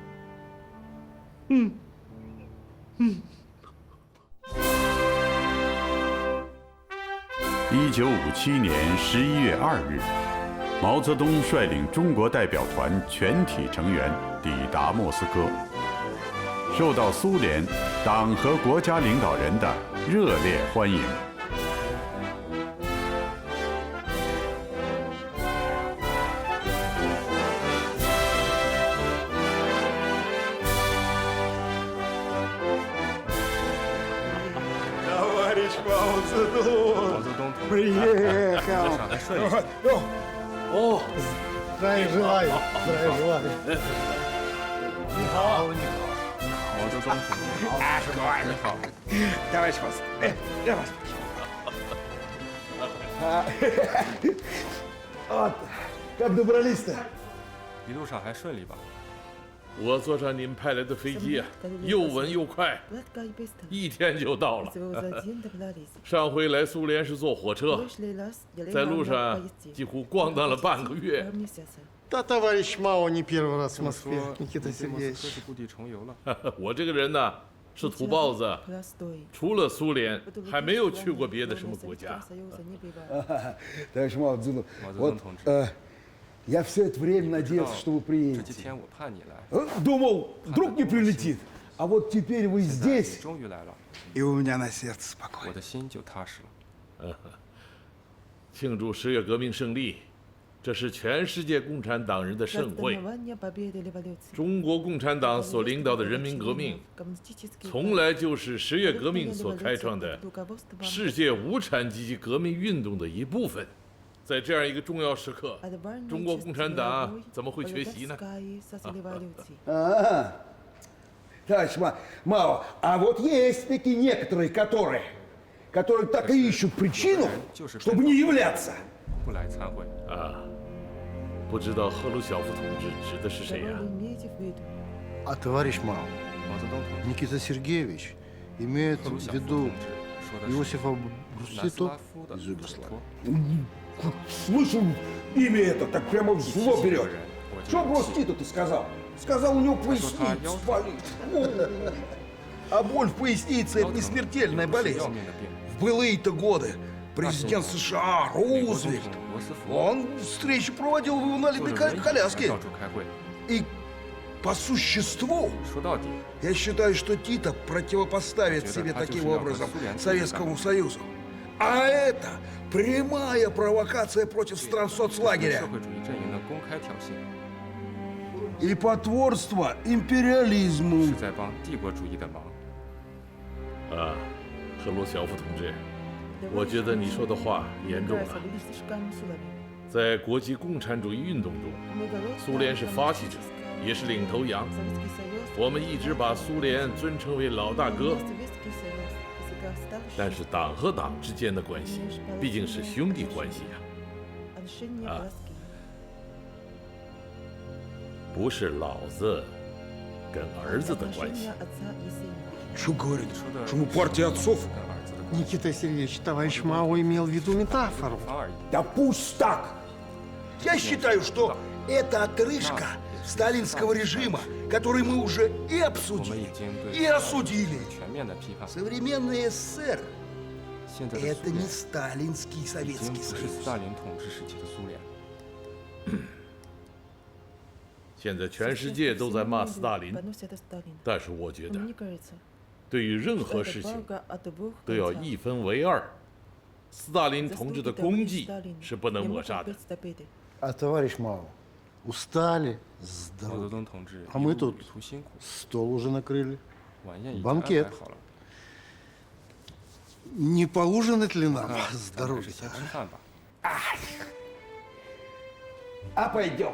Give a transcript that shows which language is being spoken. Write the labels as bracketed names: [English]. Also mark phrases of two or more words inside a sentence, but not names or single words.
[Chinese] 1957 年11月2日，毛泽东率领中国代表团全体成员抵达莫斯科，受到苏联党和国家领导人的热烈欢迎。 [Russian] Товарищ Мао Цзэдун! Приехал! О, здравия желаю! Здравия желаю! [Chinese] 你好，你好，毛泽东同志。啊，是高二，你好， [Russian] товарищ Мао Цзэдун， [Chinese] 哎，让我。 [Russian] Вот, как добрались-то？ [Chinese] 一路上还顺利吧？我坐上您派来的飞机啊，又稳又快，1天就到了。上回来苏联是坐火车，在路上几乎咣当了半个月。 [Russian] Да, товарищ Мао не первый раз в Москве, Никита Сергеевич。 [Chinese] 故地重游了。我这个人呢，是土包子，除了苏联，还没有去过别的什么国家。 [Russian] Товарищ Мао Цзэдун, вот я все это время надеялся, что вы [Chinese] 这 [Russian] приедете. [Chinese] 几天我盼你来， [Russian] Думал, вдруг не прилетит. А вот теперь вы [Chinese] 现在你 [Russian] здесь, [Chinese] 终于来了， [Russian] и у меня на сердце [Chinese] 我 [Russian] спокойно. [Chinese] 的心就踏实了。庆祝10月革命胜利，这是全世界共产党人的盛会。中国共产党所领导的人民革命，从来就是10月革命所开创的世界无产阶级革命运动的一部分。在这样一个重要时刻，中国共产党怎么会缺席呢？ [Russian] Товарищ Мао, а вот есть такие некоторые, которые так и ищут причину, чтобы не являться. [Chinese] 不来参会。不知道赫鲁晓夫同志指的是谁呀？ [Russian] А товарищ Мао, [Chinese] 毛泽东同志， [Russian] Никита Сергеевич имеет [Chinese] 赫鲁 [Russian] в [Chinese] 晓夫 [Russian] виду [Chinese] 同志说的是 [Russian] Иосифа [Chinese] 南斯拉 [Russian] Брусито [Chinese] 夫的 [Russian] из [Chinese] 委 [Russian] Югославии. [Chinese] 托。 [Russian] Слышу имя это, так прямо в зло [Chinese] 提起这 [Russian] берет. [Chinese] 个人，我就 [Russian] Что [Chinese] 有气。 [Russian] Брустито ты сказал? Сказал, у него поясница [Chinese] 腰疼。 [Russian] болит. А боль в пояснице – это не смертельная [Chinese] 不是 [Russian] болезнь. [Chinese] 要命的病。 [Russian] В былые-то годы президент США [Chinese] 美国总 [Russian] Рузвельт, [Chinese] 统罗斯福 [Russian] он встречи проводил в [Chinese] 坐 [Russian] инвалидной [Chinese] 着轮椅来 [Russian] коляске. [Chinese] 到处开会。 [Russian] И по существу, [Chinese] 说到底， [Russian] я считаю, что Тита противопоставит [Chinese] 觉得 [Russian] себе [Chinese] 他就是 [Russian] таким [Chinese] 要和 [Russian] образом [Chinese] 苏联对着干。 [Russian] Советскому Союзу. А это прямая провокация против [Chinese] 对 [Russian] стран [Chinese] 社 [Russian] соцлагеря [Chinese] 会主义阵营的公开挑衅， [Russian] и потворство империализму. [Chinese] 是在帮帝国主义的忙。赫鲁晓夫同志，我觉得你说的话严重了。在国际共产主义运动中，苏联是发起者，也是领头羊。我们一直把苏联尊称为老大哥。但是党和党之间的关系毕竟是兄弟关系呀，不是老子跟儿子的关系。 [Russian] Что говорит? Что мы партия отцов? Никита Сергеевич, товарищ Мао имел в виду метафору. Да пусть так! Я считаю, что это отрыжка сталинского режима, который мы уже и обсудили, и осудили. Современный СССР — это не сталинский Советский Союз. [Chinese] 现在全世界都在骂斯大林，但是我觉得，对于任何事情都要一分为二。斯大林同志的功绩是不能抹杀的。 [Russian] А товарищ Мао, устали, сдохли. А мы тут стол уже накрыли. Банкет. Не поужинать ли нам с дороги? А пойдем.